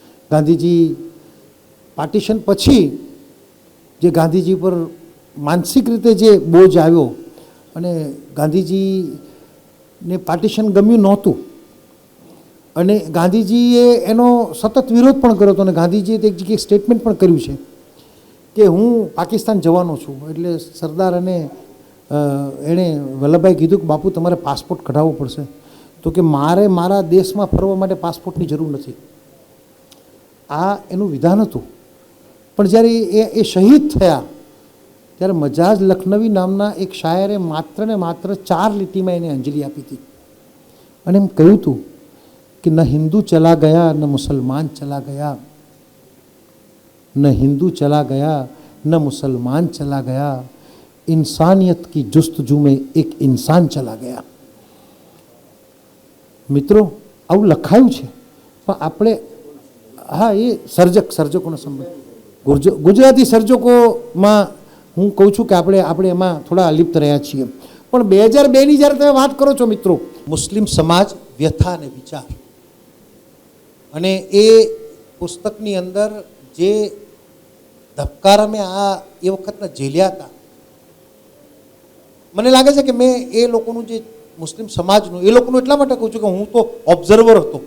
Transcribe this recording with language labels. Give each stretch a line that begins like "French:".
Gujarati: Gandhiji partition પછી જે ગાંધીજી પર માનસિક રીતે જે બોજ આવ્યો અને ગાંધીજીને પાર્ટીશન ગમ્યું નહોતું અને ગાંધીજીએ એનો સતત વિરોધ પણ કર્યો હતો અને ગાંધીજીએ એક જગ્યાએ સ્ટેટમેન્ટ પણ કર્યું છે કે હું પાકિસ્તાન જવાનો છું. એટલે સરદાર અને એણે વલ્લભભાઈ કીધું કે બાપુ તમારે પાસપોર્ટ કઢાવવો પડશે. તો કે મારે મારા દેશમાં ફરવા માટે પાસપોર્ટની જરૂર નથી. આ એનું વિધાન હતું. પણ જ્યારે એ શહીદ થયા ત્યારે મજાજ લખનવી નામના એક શાયરે માત્ર ને માત્ર 4 લીટીમાં એને અંજલિ આપી હતી અને એમ કહ્યું હતું
Hindi: कि न हिंदू चला गया
Gujarati: न मुसलमान चला गया, न हिंदू चला गया न मुसलमान चला गया, इंसानियत की जुस्तजू में एक इंसान चला गया. મિત્રો આવું લખાયું છે પણ આપણે હા એ સર્જકોનો સંબંધ ગુજરાતી સર્જકોમાં હું કહું છું કે આપણે એમાં થોડા અલિપ્ત રહ્યા છીએ. પણ 2002ની જ્યારે તમે વાત કરો છો મિત્રો, મુસ્લિમ સમાજ વ્યથા અને વિચાર, અને એ પુસ્તકની અંદર જે ધબકારા મેં એ વખતના ઝેલ્યા હતા, મને લાગે છે કે મેં એ લોકોનું જે મુસ્લિમ સમાજનું એ લોકોનું એટલા માટે કહું છું કે હું તો ઓબ્ઝર્વર હતો.